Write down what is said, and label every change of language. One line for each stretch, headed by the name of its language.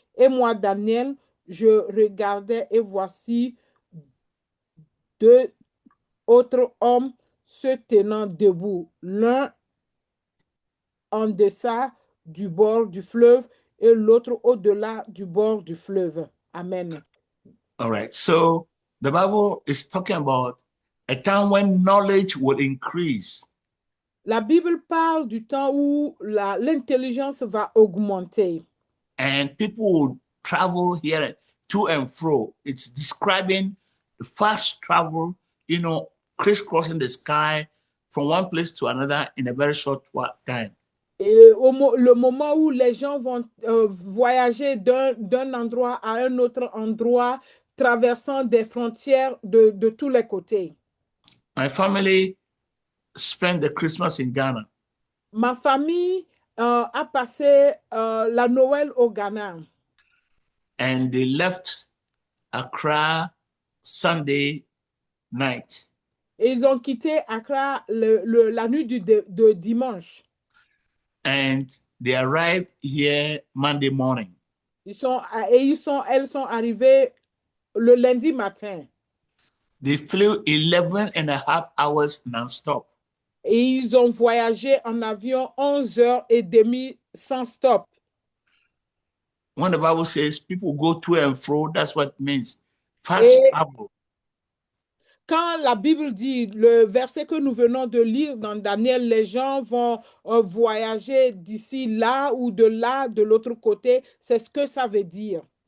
French: Et moi, Daniel, je regardais et voici deux autres hommes se tenant debout, l'un en deçà du bord du fleuve et l'autre au-delà du bord du fleuve. Amen.
English: All right. So the Bible is talking about a time when knowledge will increase.
French: La Bible parle du temps où l'intelligence va augmenter.
English: And people will travel here to and fro. It's describing the fast travel, crisscrossing the sky from one place to another in a very short time.
French: Et le moment où les gens vont voyager d'un endroit à un autre endroit, traversant des frontières de tous les côtés.
English: My family spent the Christmas in Ghana.
French: Ma famille a passé la Noël au Ghana.
English: And they left Accra Sunday night.
French: Et ils ont quitté Accra la nuit de dimanche.
English: And they arrived here Monday morning.
French: Elles sont arrivées le lundi matin.
English: They flew 11.5 hours non-stop.
French: Et ils ont voyagé en avion 11h30 sans stop.
English: When the Bible says people go to and fro, that's what it means. Fast travel.
French: Quand la Bible dit, le verset que nous venons de lire dans Daniel, les gens vont voyager d'ici là ou de là, de l'autre côté, c'est ce que ça veut dire.